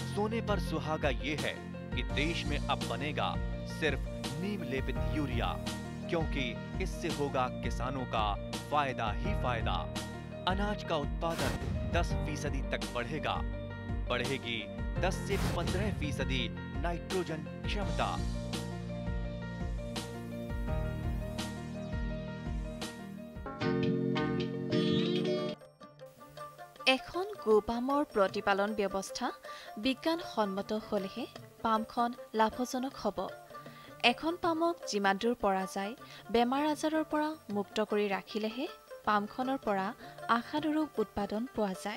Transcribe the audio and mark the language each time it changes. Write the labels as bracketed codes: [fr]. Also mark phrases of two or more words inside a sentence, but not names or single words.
[hi] सोने पर सुहागा ये है कि देश में अब बनेगा सिर्फ नीम लेपित यूरिया, क्योंकि इससे होगा किसानों का फायदा ही फायदा। अनाज का उत्पादन 10% तक बढ़ेगा। बढ़ेगी 10 से 15% नाइट्रोजन क्षमता। [as] এখন গোপামৰ প্ৰতিপালন ব্যৱস্থা বিজ্ঞানসন্মত হ'লেহে পামখন লাভজনক হ'ব। এখন পামক যিমান দূৰ পৰা যায় বেমাৰ আজাৰৰ পৰা মুক্ত কৰি ৰাখিলেহে পামখনৰ পৰা আশানুৰূপ উৎপাদন পোৱা যায়।